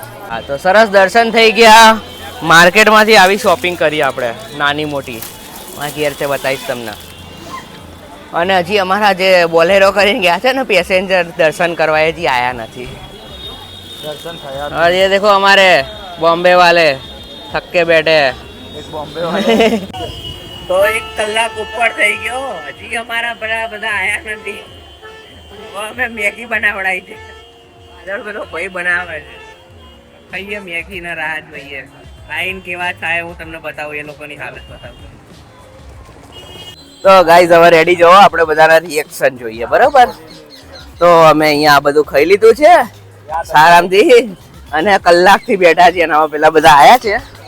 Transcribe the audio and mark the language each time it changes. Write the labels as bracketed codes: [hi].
[gu] હા તો સરસ દર્શન થઈ ગયા માર્કેટમાંથી આવી શોપિંગ કરી આપણે નાની મોટી મારા ઘેર છે બતાવીશ તમને અને હજી અમારા જે બોલેરો કરીને ગયા છે ને પેસેન્જર દર્શન કરવા હજી આયા નથી દર્શન થયા [hi] और ये देखो हमारे बॉम्बे वाले थक के बैठे [gu] એક બોમ્બે વાળા તો 1 કલાક ઉપર થઈ ગયો હજી અમારા બધા આયા નથી અમે મેગી બનાવડાવી છે આગળ બધો ભાઈ બનાવે છે ખાઈએ મેગી ના રાહ જોઈએ લાઈન કેવા થાય હું તમને બતાવું એ લોકોની હાલત બતાવું તો ગાઈઝ હવે રેડી જો આપણે બધાના રિએક્શન જોઈએ બરોબર તો અમે અહીંયા આ બધું ખાઈ લીધું છે આરામથી અને કલાકથી બેઠા છીએ અને હવે પેલા બધા આયા છે